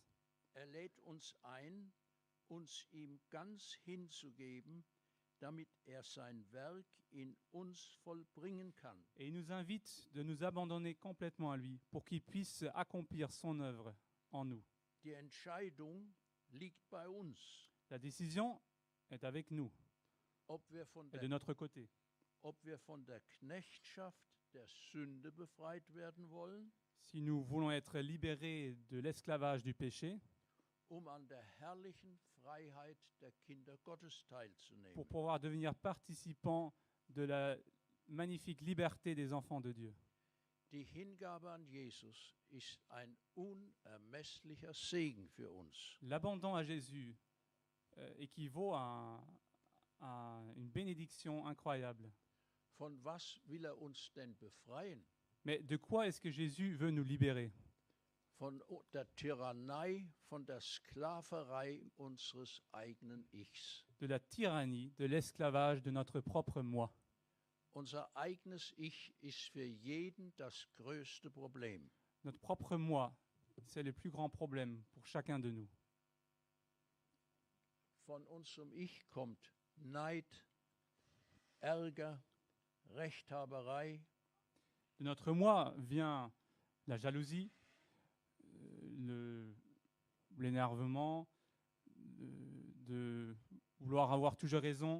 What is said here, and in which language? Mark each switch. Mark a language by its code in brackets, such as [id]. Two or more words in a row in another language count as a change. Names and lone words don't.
[de] Lädt uns ein, uns ihm ganz hinzugeben, damit sein Werk in uns vollbringen kann. [fr] Et il nous invite de nous abandonner complètement à lui pour qu'il puisse accomplir son œuvre en nous. [de] Die Entscheidung liegt bei uns, [fr] La décision est avec nous [de] ob wir von [fr] et de notre côté. [de] der Knechtschaft der Sünde befreit werden wollen, [fr] Si nous voulons être libérés de l'esclavage du péché [de] an der herrlichen Freiheit der Kinder Gottes teilzunehmen. [fr] pour pouvoir devenir participants de la magnifique liberté des enfants de Dieu. [de] Die Hingabe an Jesus ist ein unermesslicher Segen für uns. [fr] L'abandon à Jésus équivaut à une bénédiction incroyable. [de] Von was will uns denn befreien? [fr] Mais de quoi est-ce que Jésus veut nous libérer? [de] Von der Tyrannei, von der Sklaverei unseres eigenen Ichs. [fr] De la tyrannie, de l'esclavage de notre propre moi. [de] Unser eigenes Ich ist für jeden das größte Problem. [fr] Notre propre moi, c'est le plus grand problème pour chacun de nous. [de] Von unserem Ich kommt Neid, Ärger, Rechthaberei, [fr] De notre moi vient la jalousie, l'énervement, de vouloir avoir toujours raison,